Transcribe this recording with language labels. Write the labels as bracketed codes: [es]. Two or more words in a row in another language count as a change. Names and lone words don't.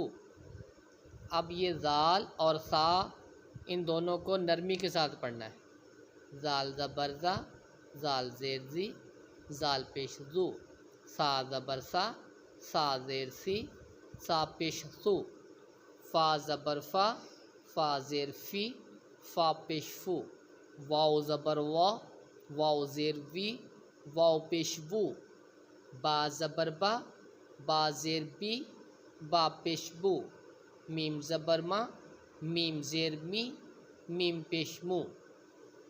[ur] اب یہ زال اور سا ان دونوں کو نرمی کے ساتھ پڑھنا ہے۔ زال زبر زا، زال زیر زی، زال پیش زو۔ سا زبر سا، سا زیر سی، سا پیش سو۔ فا زبر فا، فا زیر فی، فا پیش فو۔ واو زبر وا، واو زیر وی، واو پیش وو۔ با زبر با، با زیر بی، با پیش بو۔ میم زبر ما، میم زیر می، میم پیش مو۔